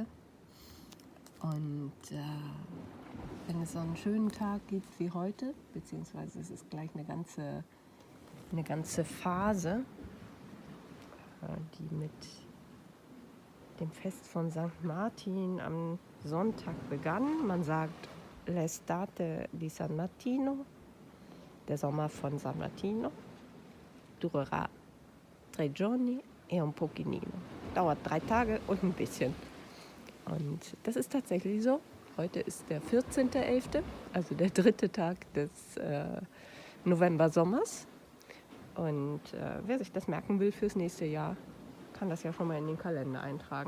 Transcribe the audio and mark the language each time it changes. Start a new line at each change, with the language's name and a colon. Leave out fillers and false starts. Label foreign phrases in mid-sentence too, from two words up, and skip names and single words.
German: Und wenn es so einen schönen Tag gibt wie heute, beziehungsweise es ist gleich eine ganze Phase, die mit dem Fest von St. Martin am Sonntag begann. Man sagt
Italian: L'estate di San Martino,
German: der Sommer von San Martino,
Italian: durerà 3 giorni e un pochino.
German: Dauert 3 Tage und ein bisschen. Und das ist tatsächlich so. Heute ist der 14.11., also der 3. Tag des November-Sommers. Und wer sich das merken will fürs nächste Jahr, kann das ja schon mal in den Kalender eintragen.